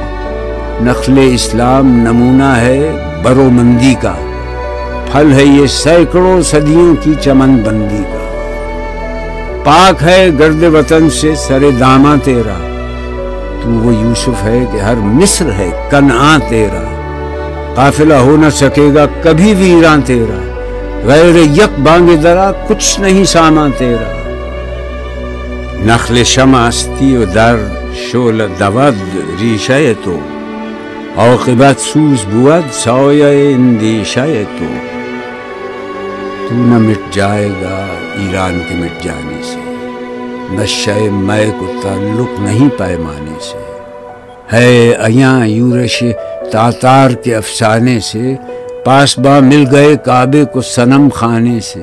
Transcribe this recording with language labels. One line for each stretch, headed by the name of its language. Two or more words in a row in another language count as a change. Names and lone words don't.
Urdu: نخل اسلام نمونہ ہے برومندی کا، پھل ہے یہ سینکڑوں صدیوں کی چمن بندی کا۔ پاک ہے گرد وطن سے سر داماں تیرا، تو وہ یوسف ہے کہ ہر مصر ہے کنعان تیرا، قافلہ ہو نہ سکے گا کبھی ویراں تیرا، غیر یک بانگ درا کچھ نہیں سامان تیرا۔
Persian: نخل شمع استی و در شعل دود ریشہ تو، عاقبت سوز بود سایہ اندیشہ تو
Urdu: نہ مٹ جائے گا ایران کے مٹ جانے سے، نشہ میں کو تعلق نہیں پیمانے سے، ہے ایاں یورش تاتار کے افسانے سے، پاسباں مل گئے کعبے کو صنم خانے سے۔